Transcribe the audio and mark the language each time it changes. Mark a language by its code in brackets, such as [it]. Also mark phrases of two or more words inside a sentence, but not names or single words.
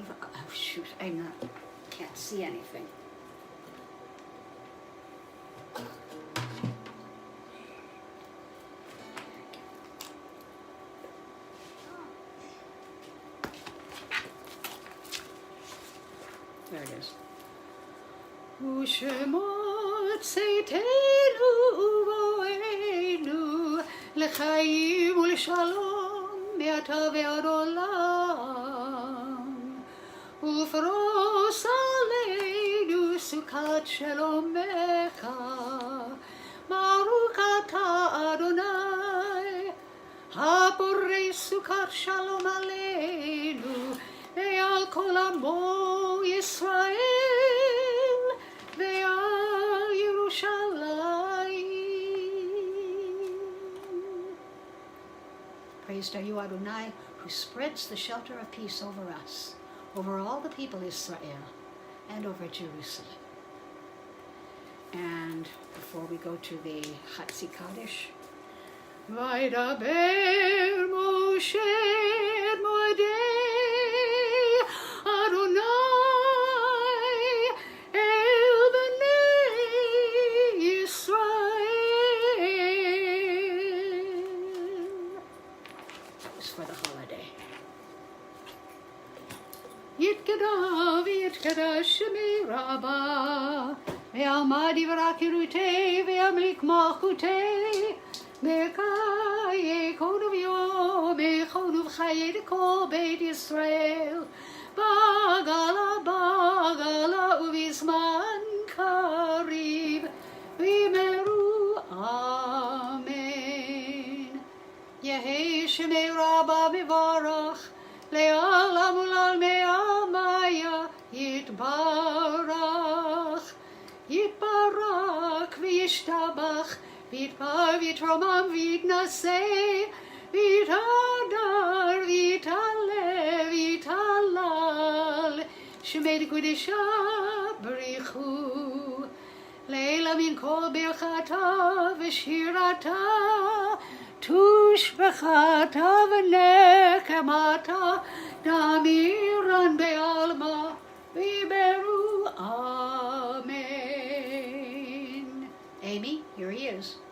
[en] Oh shoot, can't see anything. There it is. [he] ושמור צאתנו ובואנו לחיים ולשלום מעתה ועד עולם ופרוס עלינו סוכת שלומך ברוך אתה אדני הפורס סוכת שלום עלינו ועל כל עמו ישראל ועל ירושלים. [en] Praised are you, Adonai, who spreads the shelter of peace over us, over all the people of Israel, and over Jerusalem. And before we go to the Chatzi Kaddish, [he] וידבר משה את מועדי אדני אל בני ישראל. [en] That was for the holiday. [arc] יתגדל ויתקדש שמה רבא בעלמא די ברא כרעותה וימליך מלכותה בחייכון וביומיכון ובחיי דכל בית ישראל, בעגלא בעגלא ובזמן קריב ואמרו אמן. יהא שמה רבא מברך לעלם ולעלמי עלמיא יתברך יתברך וישתבח ויתפאר ויתרומם ויתנשא ויתהדר ויתעלה ויתהלל שמה דקודשא בריך הוא לעלא מן כל ברכתא ושירתא, תשבחתא ונחמתא דאמירן בעלמא ואמרו, amen. [en] Amy, here he is.